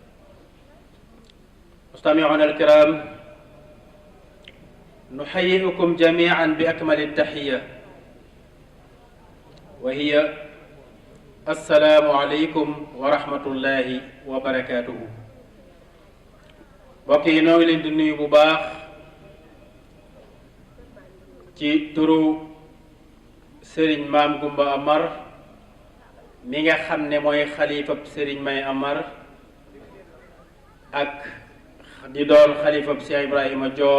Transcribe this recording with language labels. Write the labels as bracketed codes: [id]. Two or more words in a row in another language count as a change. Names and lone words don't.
[ar] مستمعون الكرام، نحييكم جميعا بأكمل التحية وهي السلام عليكم ورحمة الله وبركاته. [wo] mbokk yi noo ngi leen di nuyu bu baax ci turu Serigne Maam Gumba Amar mi nga xam ne mooy xalifab Serigne May Amar ak di doon xalifab Cheikh Ibrahima Dior.